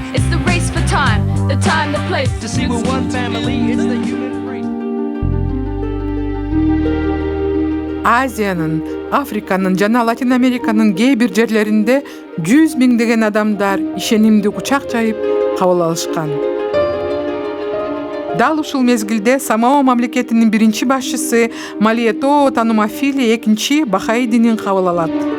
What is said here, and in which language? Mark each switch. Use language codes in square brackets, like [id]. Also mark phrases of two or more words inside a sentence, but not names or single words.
[en] It's the race for time, the time, the place. To see we're one family, it's the human race. [ky] Азиянын, Африканын жана Латин Американын кээ бир жерлеринде 100 миңдеген адамдар ишенимди кучак жайып кабыл алышкан. Дал ушул мезгилде Самоа мамлекетинин биринчи башчысы Малиетоо Танумафили экинчи Бахаи динин кабыл алат.